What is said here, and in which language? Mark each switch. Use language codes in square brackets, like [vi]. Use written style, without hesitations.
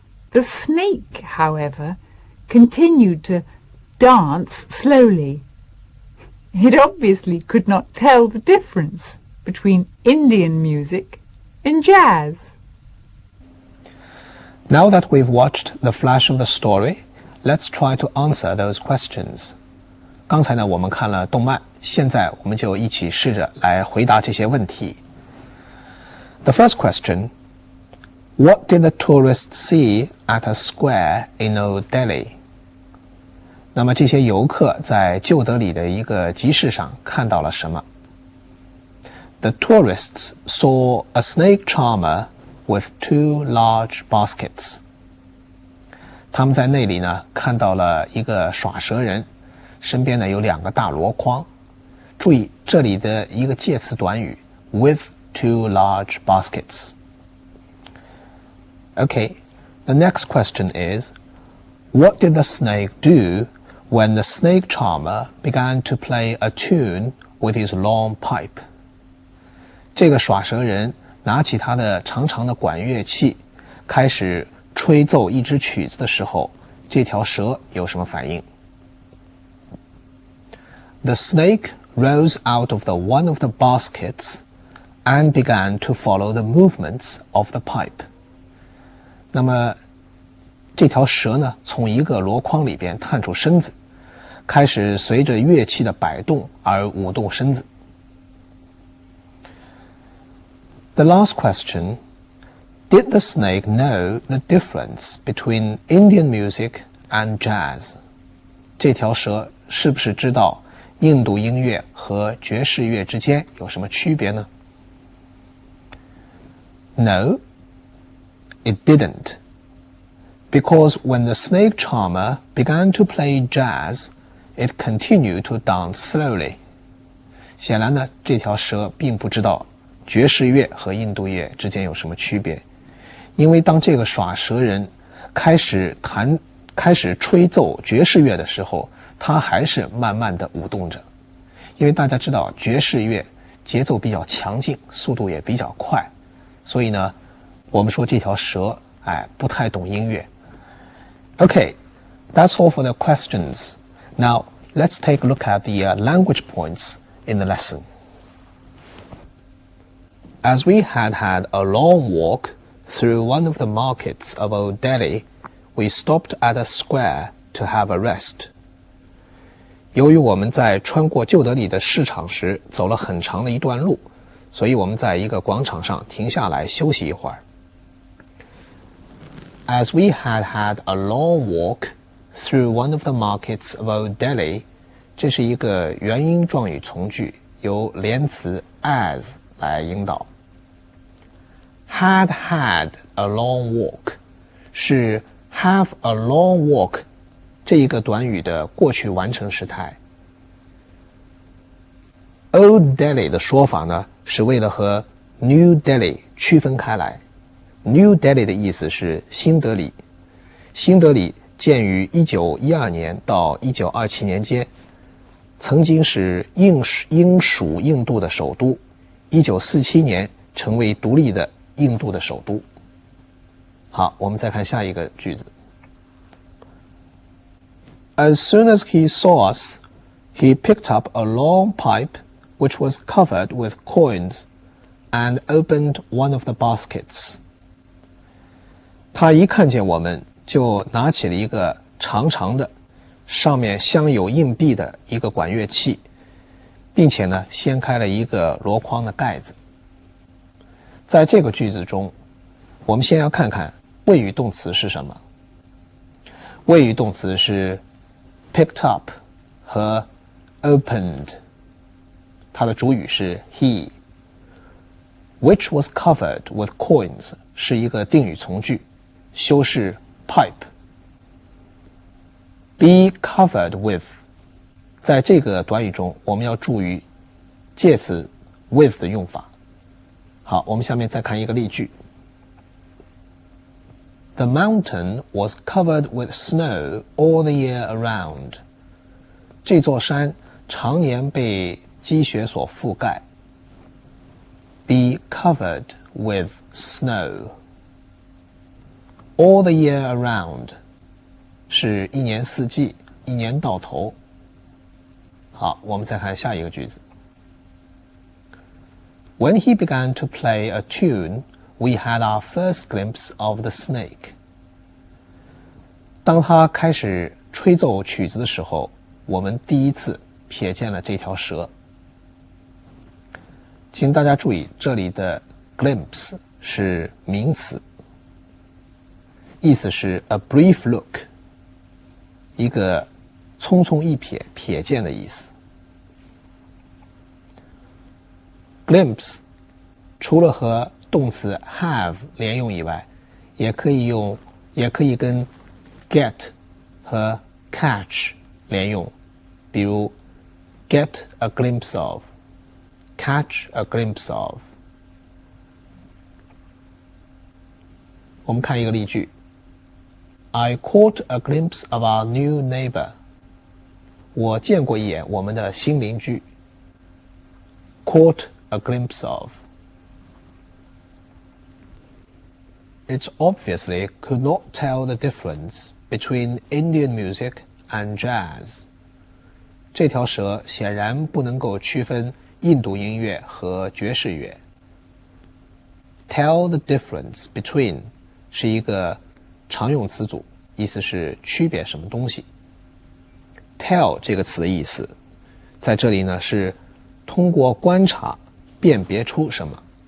[en] The snake, however, continued to dance slowly. It obviously could not tell the difference between Indian music and jazz. Now that we've watched the flash of the story, let's try to answer those questions. [zh] 刚才呢，我们看了动漫，现在我们就一起试着来回答这些问题。 [en] The first question, what did the tourists see at a square in Old Delhi? [zh] 那么这些游客在旧德里的一个集市上看到了什么？ [en] The tourists saw a snake charmer with 2 large baskets. [zh] 他们在那里呢看到了一个耍蛇人。身边呢有2个大箩筐，注意这里的一个介词短语 [en] with 2 large baskets. Okay, the next question is, what did the snake do when the snake charmer began to play a tune with his long pipe? [zh] 这个耍蛇人拿起他的长长的管乐器，开始吹奏一支曲子的时候，这条蛇有什么反应？ [en] The snake rose out of one of the baskets and began to follow the movements of the pipe. [zh] 那么这条蛇呢，从一个箩筐里边探出身子，开始随着乐器的摆动而舞动身子。 [en] The last question, did the snake know the difference between Indian music and jazz? [zh] 这条蛇是不是知道印度音乐和爵士乐之间有什么区别呢？ [en] No, it didn't. Because when the snake charmer began to play jazz, it continued to dance slowly. [zh] 显然呢，这条蛇并不知道爵士乐和印度乐之间有什么区别，因为当这个耍蛇人开始吹奏爵士乐的时候，他还是慢慢的舞动着。因为大家知道爵士乐节奏比较强劲，速度也比较快，所以呢，我们说这条蛇不太懂音乐。 [en] Okay, that's all for the questions. Now, let's take a look at the language points in the lesson. As we had a long walk through one of the markets of Old Delhi, we stopped at a square to have a rest. [zh] 由于我们在穿过旧德里的市场时走了很长的一段路，所以我们在一个广场上停下来休息一会儿。 [en] As we had a long walk through one of the markets of Old Delhi, [zh] 这是一个元音状语从句，由连词 as 来引导。 [en] Had a long walk [zh] 是 [en] have a long walk [zh] 这一个短语的过去完成时态。 Old Delhi 的说法呢，是为了和 New Delhi 区分开来。 New Delhi 的意思是新德里，新德里建于1912年到1927年间，曾经是英属印度的首都，1947年成为独立的印度的首都。好，我们再看下一个句子。 [en] As soon as he saw us, he picked up a long pipe which was covered with coins and opened one of the baskets. [zh] 他一看见我们，就拿起了一个长长的，上面镶有硬币的一个管乐器，并且呢，掀开了一个箩筐的盖子。在这个句子中，我们先要看看谓语动词是什么。谓语动词是 picked up 和 opened， 它的主语是 he。 [en] Which was covered with coins [zh] 是一个定语从句，修饰 pipe。 [en] Be covered with [zh] 在这个短语中，我们要注意介词 with 的用法。好，我们下面再看一个例句。 [en] The mountain was covered with snow all the year around. [zh] 这座山常年被积雪所覆盖。 [en] Be covered with snow. All the year around [zh] 是一年四季，一年到头。好，我们再看下一个句子。 [en] When he began to play a tune, we had our first glimpse of the snake. [zh] 当他开始吹奏曲子的时候，我们第一次瞥见了这条蛇。请大家注意，这里的 glimpse 是名词，意思是 [en] a brief look， [zh] 一个匆匆一瞥、瞥见的意思。 glimpse 除了和动词 have 连用以外，也可以跟 get 和 catch 连用，比如 [en] get a glimpse of， catch a glimpse of。 [zh] 我们看一个例句。 [en] I caught a glimpse of our new neighbor. [zh] 我见过一眼我们的新邻居。 [en] Caught a glimpse of. It obviously could not tell the difference between Indian music and jazz. [zh] 这条蛇显然不能够区分印度音乐和爵士乐。 [en] Tell the difference between [zh] 是一个常用词组，意思是区别什么东西。 Tell 这个词的意思在这里呢是通过观察辨别出什么。